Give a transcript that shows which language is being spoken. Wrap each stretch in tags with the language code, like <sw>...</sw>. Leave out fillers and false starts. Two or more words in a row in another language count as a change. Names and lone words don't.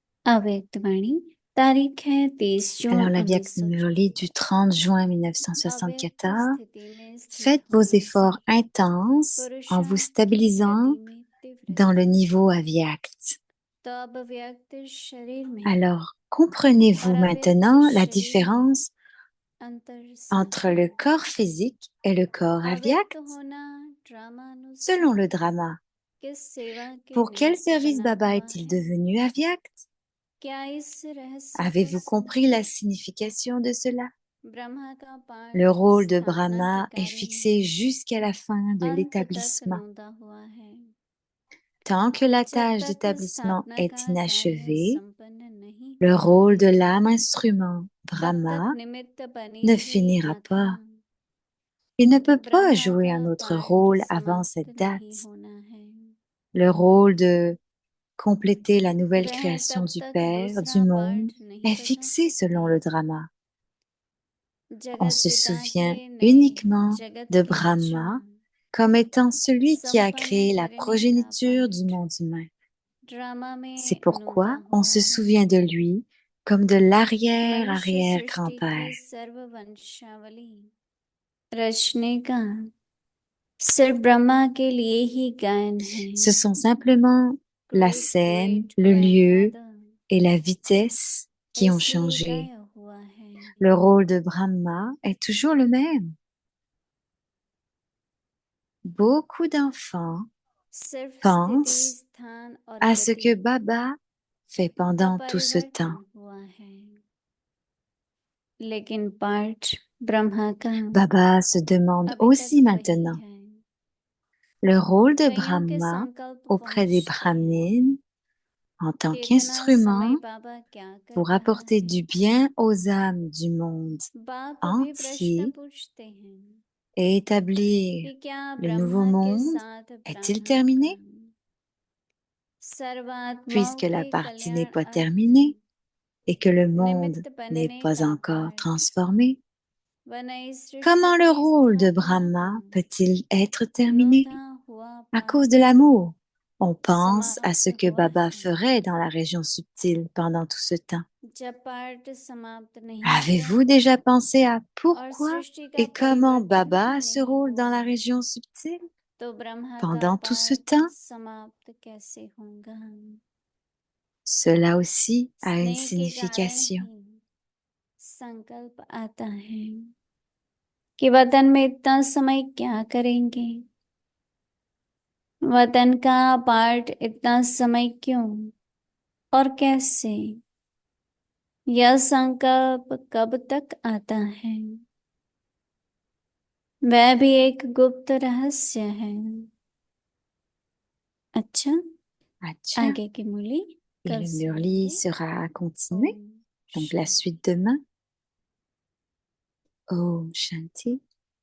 <hi>अव्यक्तवाणी तारीख है 30 जून</hi> <fr>Alors, la Vyak</fr> <hi>1964।</hi> <fr>Murli du 30 juin 1974.</fr> <hi>अव्यक्त स्थिति में स्थित</hi> <fr>Faites vos</fr> <hi>होने</hi> <fr>efforts</fr> <hi>से</hi> <fr>intenses en vous</fr> <hi>पुरुषार्थ की</hi> <fr>stabilisant</fr> <hi>गति में</hi> <fr>dans le</fr> <hi>तीव्रता</hi> <fr>niveau avyakt.</fr> <hi>तो अब व्यक्त शरीर में</hi> <fr>Alors, comprenez-vous</fr> <hi>और</hi> <fr>maintenant</fr> <hi>अव्यक्त</hi> <fr>la</fr> <hi>शरीर में</hi> <fr>différence</fr> <hi>अंतर</hi> <fr>entre le corps physique et le corps</fr> <hi>अव्यक्त</hi> <fr>avyakt</fr> <hi>होना</hi> <fr>selon le</fr> <hi>ड्रामानुसार</hi> <fr>drama?</fr> <hi>किस सेवा के</hi> <fr>Pour quel</fr> <hi>निमित्त</hi> <fr>service</fr> <hi>बना</hi> <fr>Baba</fr> <hi>हुआ</hi> <fr>est-il</fr> <hi>है?</hi> <fr>devenu avyakt?</fr> <hi>क्या इस रहस्य को</hi> <fr>Avez-vous compris</fr> <hi>समझे?</hi> <fr>la signification de cela?</fr> <hi>ब्रह्मा का पाठ</hi> <fr>Le rôle de</fr> <hi>स्थापना के</hi> <fr>Brahma est</fr> <hi>कार्य</hi> <fr>fixé</fr> <hi>में</hi> <fr>jusqu'à la fin de</fr> <hi>अंत तक</hi> <fr>l'établissement.</fr> <hi>नोंदा हुआ है।</hi> <fr>Tant que la</fr> <hi>जब</hi> <fr>tâche</fr> <hi>तक</hi> <fr>d'établissement</fr> <hi>स्थापना</hi> <fr>est</fr> <hi>का कार्य</hi> <fr>inachevée,</fr> <hi>संपन्न नहीं</hi> <fr>le</fr> <hi>हुआ</hi> <fr>rôle de</fr> <hi>है,</hi> <fr>l'âme instrument</fr> <hi>तब</hi> <fr>Brahma</fr> <hi>तक निमित्त बनी</hi> <fr>ne</fr> <hi>हुई</hi> <fr>finira</fr> <hi>आत्मा</hi> <fr>pas. Il ne peut pas</fr> <hi>ब्रह्मा</hi> <fr>jouer</fr> <hi>का</hi> <fr>un autre</fr> <hi>पाठ</hi> <fr>rôle avant</fr> <hi>समाप्त</hi> <fr>cette</fr> <hi>नहीं</hi> <fr>date.</fr> <hi>होना है।</hi> <fr>Le rôle de compléter la nouvelle</fr> <hi>वह</hi> <fr>création</fr> <hi>तब</hi> <fr>du</fr> <hi>तक</hi> <fr>Père,</fr> <hi>दूसरा</hi> <fr>du monde,</fr> <hi>पाठ नहीं</hi> <fr>est</fr> <hi>बता</hi> <fr>fixé selon le</fr> <hi>सकते।</hi> <fr>drama. On</fr> <hi>जगत</hi> <fr>se</fr> <hi>पिता</hi> <fr>souvient</fr> <hi>के नए</hi> <fr>uniquement</fr> <hi>जगत</hi> <fr>de</fr> <hi>की रचना</hi> <fr>Brahma comme étant celui qui a</fr> <hi>संपन्न</hi> <fr>créé la</fr> <hi>करने का</hi> <fr>progéniture du</fr> <hi>पाठ</hi> <fr>monde humain.</fr> <hi>ड्रामा</hi> <fr>C'est</fr> <hi>में</hi> <fr>pourquoi</fr> <hi>नोंदा</hi> <fr>on</fr> <hi>हुआ</hi> <fr>se</fr> <hi>है।</hi> <fr>souvient de lui comme de</fr> <hi>मनुष्य</hi> <fr>l'arrière-arrière-grand-père.</fr> <hi>सृष्टि की सर्ववंशावली रचने का सिर्फ ब्रह्मा के लिए ही गायन है।</hi> <fr>Ce sont simplement la</fr> <en>Great</en> <fr>scène,</fr> <en>great</en> <fr>le lieu</fr> <en>grandfather</en> <fr>et la vitesse qui ont</fr> <hi>इसलिए</hi> <fr>changé.</fr> <hi>गाया हुआ है।</hi> <fr>Le rôle de Brahma est toujours le même. Beaucoup d'enfants</fr> <hi>सिर्फ स्थिति</hi> <fr>pensent</fr> <hi>स्थान और</hi> <fr>à ce que</fr> <hi>गति</hi> <fr>Baba fait pendant tout ce temps.</fr> <hi>अपरिवर्तन हुआ है, लेकिन पाठ ब्रह्मा का</hi> <fr>Baba se demande</fr> <hi>अभी</hi> <fr>aussi</fr> <hi>तक वही</hi> <fr>maintenant</fr> <hi>है।</hi> <fr>le rôle de</fr> <hi>कईयों के</hi> <fr>Brahma</fr> <hi>संकल्प</hi> <fr>auprès des</fr> <hi>पहुंचते हैं</hi> <fr>Brahmins en tant</fr> <hi>कि इतना</hi> <fr>qu'instrument</fr> <hi>समय बाबा क्या कर</hi> <fr>pour</fr> <hi>रहा</hi> <fr>apporter</fr> <hi>है।</hi> <fr>du bien aux âmes du monde</fr> <hi>बाप भी प्रश्न</hi> <fr>entier</fr> <hi>पूछते हैं</hi> <fr>et établir</fr> <hi>कि क्या</hi> <fr>le nouveau</fr> <hi>ब्रह्मा के</hi> <fr>monde</fr> <hi>साथ</hi> <fr>est-il</fr> <hi>ब्राह्मण</hi> <fr>terminé?</fr> <hi>का सर्वात्माओं</hi> <fr>Puisque la</fr> <hi>के</hi> <fr>partie n'est</fr> <hi>कल्याण</hi> <fr>pas</fr> <hi>अर्थ</hi> <fr>terminée et que le monde</fr> <hi>निमित्त</hi> <fr>n'est</fr> <hi>बनने</hi> <fr>pas</fr> <hi>का</hi> <fr>encore</fr> <hi>पाठ</hi> <fr>transformé,</fr> <hi>व नई सृष्टि</hi> <fr>comment le</fr> <hi>की</hi> <fr>rôle de</fr> <hi>स्थापना</hi> <fr>Brahma</fr> <hi>का</hi> <fr>peut-il être terminé?</fr> <hi>नोंदा हुआ</hi> <fr>À cause de</fr> <hi>पाठ</hi> <fr>l'amour. On pense à ce</fr> <hi>समाप्त</hi> <fr>que</fr> <hi>हुआ</hi> <fr>Baba</fr> <hi>है।</hi> <fr>ferait dans la région subtile pendant tout ce temps.</fr> <hi>जब पाठ समाप्त नहीं हुआ</hi> <fr>Avez-vous déjà pensé à</fr> <hi>और</hi> <fr>pourquoi</fr> <hi>सृष्टि का</hi> <fr>et comment</fr> <hi>परिवर्तन</hi> <fr>Baba</fr> <hi>ही</hi> <fr>a ce</fr> <hi>नहीं</hi> <fr>rôle dans</fr> <hi>हुआ</hi> <fr>la région subtile</fr> <hi>तो ब्रह्मा का</hi> <fr>pendant tout ce</fr> <hi>पाठ</hi> <fr>temps?</fr> <hi>समाप्त कैसे होगा?</hi> <fr>Cela aussi a une</fr> <hi>स्नेह के कारण</hi> <fr>signification.</fr> <hi>ही संकल्प आता है कि वतन में इतना समय क्या करेंगे, वतन का पाठ इतना समय क्यों और कैसे, यह संकल्प कब तक आता है, वह भी एक गुप्त रहस्य है। अच्छा, Acha. आगे की मूली</hi> <fr>Et</fr> <hi>कल</hi> <fr>le</fr> <hi>सुनेंगे।</hi> <fr>Murli sera continué.</fr> <hi>ओम</hi> <fr>Donc la</fr> <hi>शांति।</hi> <fr>suite demain.</fr> <hi>Om Shanti.</hi>